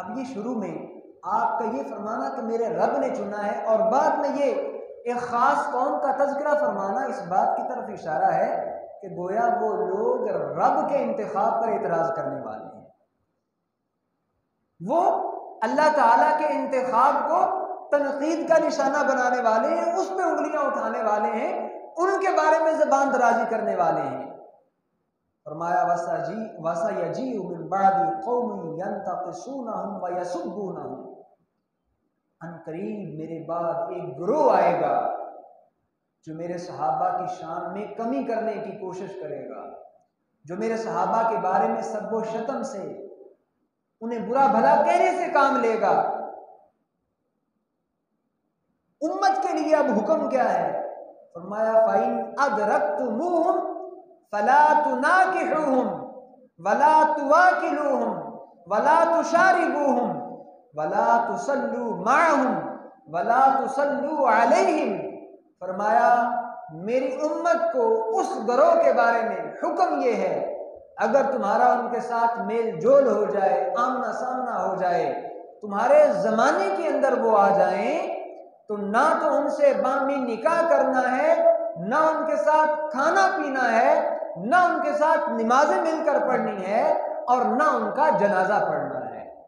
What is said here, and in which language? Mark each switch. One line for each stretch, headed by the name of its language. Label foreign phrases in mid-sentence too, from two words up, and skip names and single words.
Hindi: अब ये शुरू में आपका ये फरमाना कि मेरे रब ने चुना है और बाद में ये एक ख़ास कौम का तज़किरा फरमाना इस बात की तरफ इशारा है कि गोया वो लोग रब के इंतखाब पर एतराज़ करने वाले हैं, वो अल्लाह ताला के इंतखाब को तनकीद का निशाना बनाने वाले हैं, उस पर उंगलियां उठाने वाले हैं, उनके बारे में ज़बान दराजी करने वाले हैं।
Arabic: फरमाया وسيجيء من بعدي قوم ينتقصونهم و يسبونهم,
Hindi: अनकरीब मेरे बाद एक गिरोह आएगा जो मेरे सहाबा की शान में कमी करने की कोशिश करेगा, जो मेरे सहाबा के बारे में सब्बो शतम से, उन्हें बुरा भला कहने से काम लेगा। उम्मत के लिए अब हुक्म क्या है?
Arabic: फरमाया فإن أدركتموهم فلا تناكحوهم ولا تواكلوهم ولا تشاربوهم ولا تصلوا معهم ولا تصلوا عليهم.
Hindi: फरमाया मेरी उम्मत को उस गिरोह के बारे में हुक्म ये है, अगर तुम्हारा उनके साथ मेल जोल हो जाए, आमना सामना हो जाए, तुम्हारे ज़माने के अंदर वो आ जाएं, तो ना तो उनसे बामी निकाह करना है, ना उनके साथ खाना पीना है, ना उनके साथ नमाजें मिलकर पढ़नी है और ना उनका जनाजा पढ़ना है।